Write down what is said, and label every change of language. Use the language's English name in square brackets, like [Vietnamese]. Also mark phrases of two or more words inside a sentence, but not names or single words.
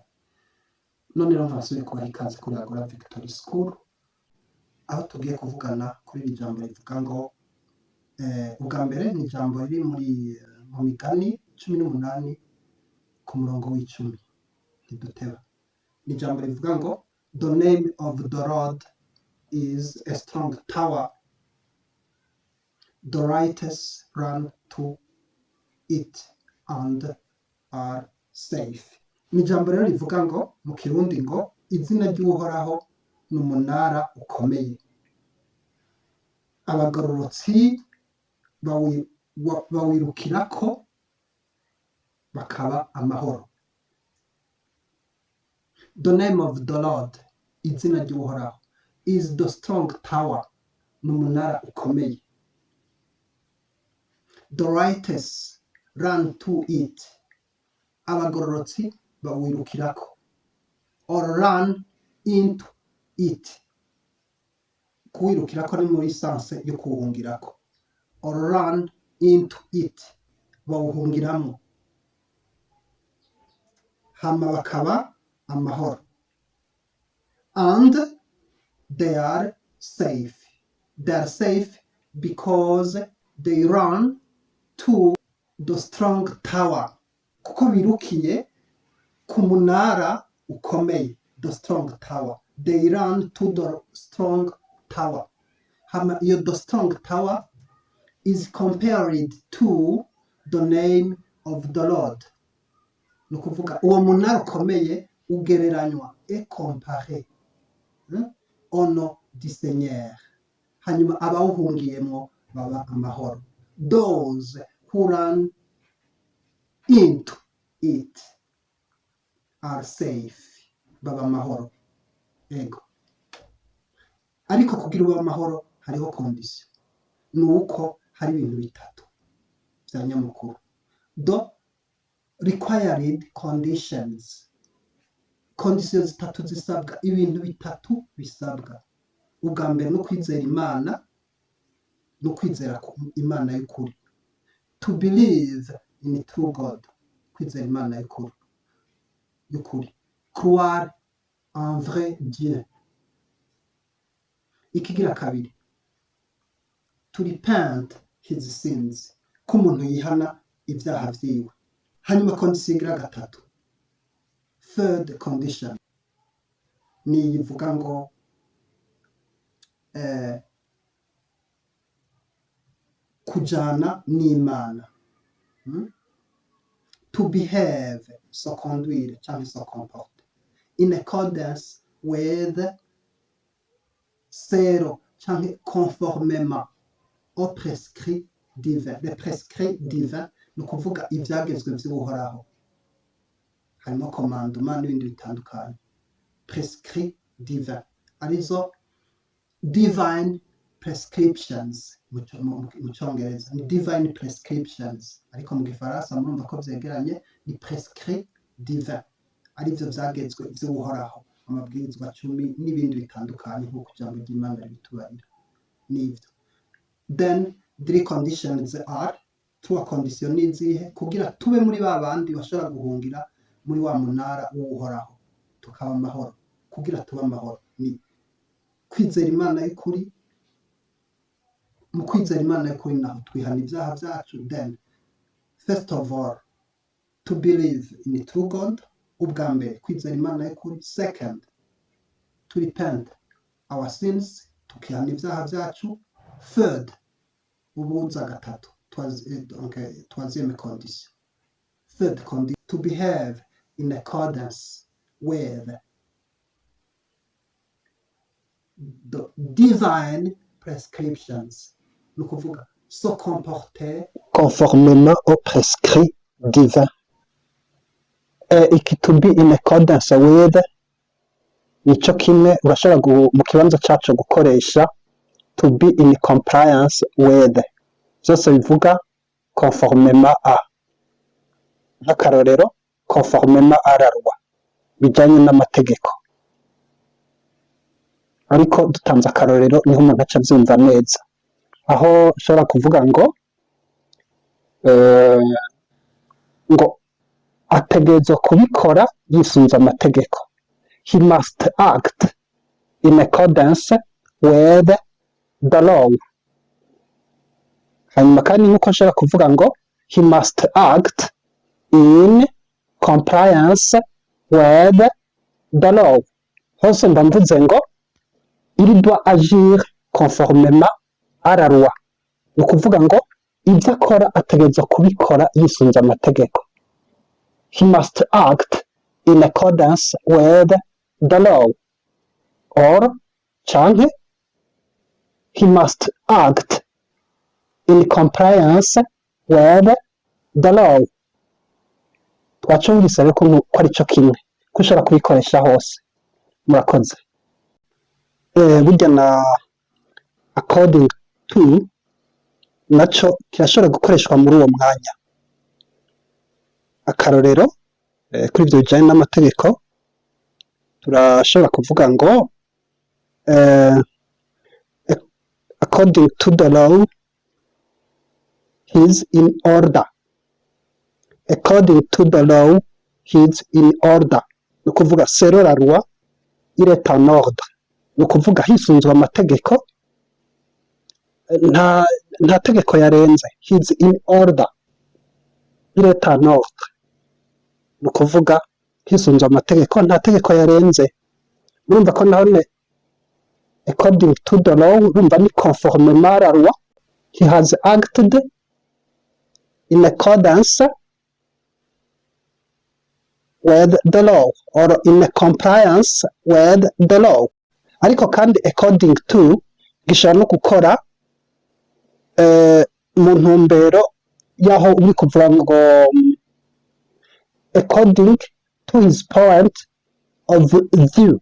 [Rundi] None rero nkasubiye kubaha ikaze kuri Agora Victory School, aho tugiye kuvugana kuri iri jambo rivuga ngo ubwa mbere ni ijambo riri mu Migani 18 ku murongo w'10. Ntiduteba. Ni ijambo rivuga ngo [English] the name of the Lord is a strong tower, the righteous run to it and are safe. [Rundi] Ni ijambo rero rivuga ngo mu Kirundi ngo izina ry'Uhoraho ni umunara ukomeye, abagororotsi bawirukirako bakaba amahoro. [English] The name of the Lord, [Rundi] izina ry'Uhoraho, [English] is the strong tower, [Rundi] ni umunara ukomeye. [English] The righteous run to it, [Rundi] abagororotsi bawirukirako, [English] or run into it. [Rundi] Kuwirukirako ni muri sanse yo kuwuhungirako, [English] or run into it, [Rundi] bawuhungiramo, hama bakaba amahoro. [English] And they are safe. They are safe because they run to the strong tower. [Rundi] Kuko birukiye ku munara ukomeye, [English] the strong tower. They run to the strong tower. [Rundi] Hama iyo [English] the strong tower is compared to the name of the Lord. [Rundi] Nukuvuga uwo munara ukomeye ugereranywa [French] comparé au nom du Seigneur, [Rundi] hanyuma abawuhungiyemo baba amahoro. [English] Those who run into it are safe, [Rundi] baba amahoro. Ego, ariko kugira uba amahoro hariho condition, nuko hari ibintu bitatu bya nyamukuru. [English] The required conditions [Rundi] zitatu zisabwa, ibintu bitatu bisabwa. Ubwa mbere no kwizera Imana, no kwizera Imana y'ukuri, [English] to believe in true God, [Rundi] kwizera Imana y'ukuri, [French] croire en vrai Dieu. [Rundi] Ikigira kabiri, [English] to repent his sins, [Rundi] ko umuntu yihana ibyaha vyiwe. Hanyuma condition igira gatatu, [English] third condition, [Rundi] ni ivuga ngo kujana n'Imana, [English] to behave, [French] so conduire cyangwa so comporte [English] in accordance with zero [French] cyangwa conformément au prescrit divin. Le prescrit divin [Rundi] ni ukuvuga ibyagezwe by'Uhoraho, harimo commandement n'ibindi bitandukanye. [French] Prescrit divin [Rundi] arizo [English] divine prescriptions [Rundi] mu cyongereza, ni [English] divine prescriptions, [Rundi] ariko mu gifaransa murumva ko byegeranye, ni [French] prescrit divin, [Rundi] aribyo byagezwe by'Uhoraho, amabwirizwa 10 n'ibindi bitandukanye nk'uko ijambo ry'Imana ribitubarira. Nivyo. [English] Then three conditions are, [Rundi] tuwa condition nizihe kugira tube muri babandi bashobora guhungira muri wa munara w'Uhoraho tukaba amahoro. Kugira tuba amahoro ni kwizera Imana y'ukuri. Mu kwizera Imana y'ukuri naho twihana ibyaha byacu. [English] Then first of all, to believe in true God, [Rundi] ubwa mbere kwizera Imana y'ukuri. [English] Second, to repent our sins, [Rundi] tukihana ibyaha byacu. Third, ubuza gatatu, [French] troisième condition. [English] Third condition, to behave in accordance with the divine prescriptions. [Rundi] Ni ukuvuga [French] se comporter conformément aux prescrits divins. [Rundi] Iki [English] to be in accordance with [Rundi] nico kimwe urashobora mu kibanza cyacu gukoresha [English] to be in compliance with, [Rundi] byose bivuga [French] conformément à. Nk'akarorero conformément à la loi, [Rundi] bijyanye n'amategeko. Ariko dutanze akarorero niho umuntu aca abyumva neza, aho ushobora kuvuga ngo ategerezwa kubikora yisunze amategeko. [English] He must act in accordance with the law. [Rundi] Hanyuma kandi nk'uko nshobora kuvuga ngo [English] he must act in compliance with the law. [Rundi] Hose mba mvuze ngo [French] il doit agir conformément à la loi. [Rundi] Ni ukuvuga ngo ibyo akora ategerezwa kubikora yisunze amategeko. [English] He must act in accordance with the law. Or canke he must act in compliance with the law. [Rundi] Twacumvise rero ko ari cyo kimwe, ko ushobora kubikoresha hose. Murakoze. Burya na [English] according to [Rundi] naco kirashobora gukoreshwa muri uwo mwanya. Akarorero kuri ibyo bijyanye n'amategeko turashobora kuvuga ngo [English] according to the law he is in order. According to the law he is in order. [Rundi] Ni ukuvuga [French] selon la loi il est en ordre. [Rundi] Ni ukuvuga hisunzwe amategeko, nta tegeko yarenze. [English] He is in order, [French] il est en ordre. [Rundi] Ni ukuvuga hisunzwe amategeko, nta tegeko yarenze. Urumva ko naho [English] according to the law [Rundi] urumva ni [French] conformément à la loi. [English] He has acted in accordance with the law or in compliance with the law. [Rundi] Ariko kandi [English] according to [Rundi] gishobora no gukora mu ntumbero yaho uri kuvuga ngo [English] according to his point of view.